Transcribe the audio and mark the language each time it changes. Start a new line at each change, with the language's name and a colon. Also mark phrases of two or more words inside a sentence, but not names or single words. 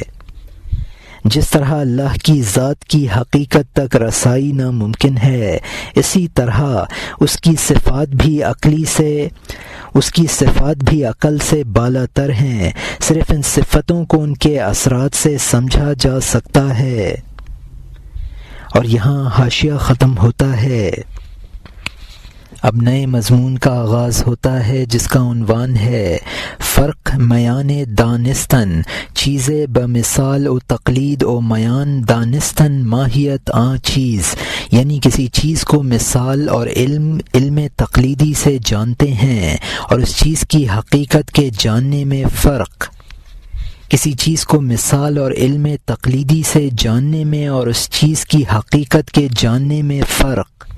Urdu: جس طرح اللہ کی ذات کی حقیقت تک رسائی ناممکن ہے، اسی طرح اس کی صفات بھی عقل سے بالا تر ہیں، صرف ان صفتوں کو ان کے اثرات سے سمجھا جا سکتا ہے۔ اور یہاں حاشیہ ختم ہوتا ہے۔ اب نئے مضمون کا آغاز ہوتا ہے، جس کا عنوان ہے
Persian: فرق میان دانستن چیزیں بمثال و تقلید و میان دانستن ماہیت چیز،
Urdu: یعنی کسی چیز کو مثال اور علم تقلیدی سے جانتے ہیں اور اس چیز کی حقیقت کے جاننے میں فرق۔ کسی چیز کو مثال اور علم تقلیدی سے جاننے میں اور اس چیز کی حقیقت کے جاننے میں فرق۔